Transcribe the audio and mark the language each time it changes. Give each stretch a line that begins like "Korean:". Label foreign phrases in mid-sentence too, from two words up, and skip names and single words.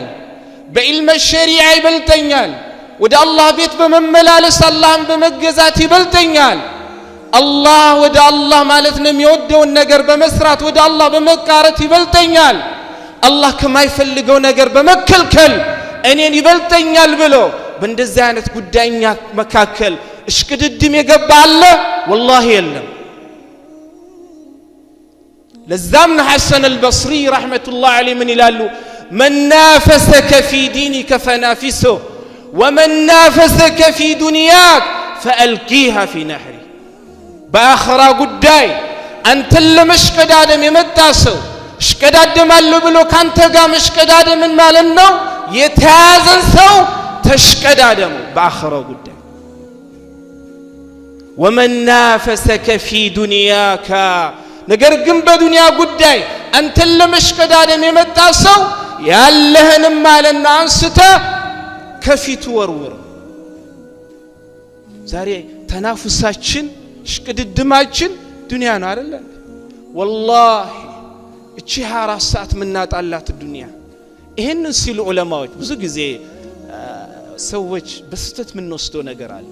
Amharic: በኢልም ሸሪዓ ይበልጠኛል ወደ አላህ ቤት በመመላለስ አላህን በመገዛት ይበልጠኛል አላህ ወደ አላህ ማለት ነው የሚወደውን ነገር በመስራት ወደ አላህ በመቃረት ይበልጠኛል አላህ ከማይፈልገው ነገር በመከልከል እኔን ይበልጠኛል ብሎ በእንደዚህ አይነት ጉዳይኛ መካከል እሽቅድድም የገባ አለ والله የለም ለዛም
Arabic: حسن البصري رحمة الله عليه من
Amharic: ይላሉ
Arabic: من نافسك في دينك فنافسه ومن نافسك في دنياك فألقيها في نحري بآخرة
Amharic: ጉዳይ አንተ ለመሽቀዳደም የመጣ ሰው ሽቀዳደማለሁ ብሎ ካንተ ጋር መሽቀዳደም ምን ማለት ነው የተያዘን ሰው ተሽቀዳደሙ በአኺራው ጉዳይ
Arabic: ومن نافسك في دنياك
Amharic: ነገር ግን በዱንያ ጉዳይ አንተ ለመሽቀዳደም የመጣ ሰው ያለህንም ማለት አንስተ ከፊቱ ወርውር ዛሬ ተናፉሳችን ሽቅድድማችን ዱንያ ነው አይደል والله እቺ 24 ሰዓት ምናጣላት ዱንያ ይሄን ሲሉ ዑለማዎች ብዙ ጊዜ ሰዎች በስተት ምን ወስዶ ነገር አለ